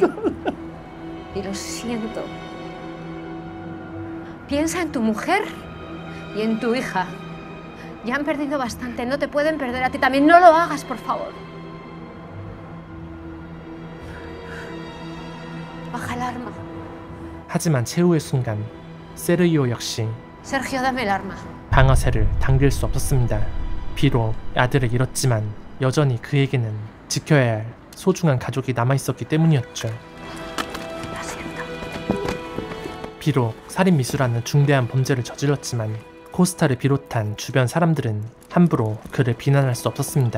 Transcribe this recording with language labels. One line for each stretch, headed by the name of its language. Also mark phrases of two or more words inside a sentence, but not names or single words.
Spanish: Y lo siento. Piensa en tu mujer y en tu hija. Ya han perdido bastante, no te pueden perder a ti también. No lo hagas, por favor. Baja el arma.
Korean: 하지만 최후의 순간 세르히오 역시
Spanish: Sergio, dame el arma.
Korean: 방아쇠를 당길 수 없었습니다. 비록 아들을 잃었지만 여전히 그에게는 지켜야 할 소중한 가족이 남아있었기 때문이었죠. 비록 살인미수라는 중대한 범죄를 저질렀지만 코스타를 비롯한 주변 사람들은 함부로 그를 비난할 수 없었습니다.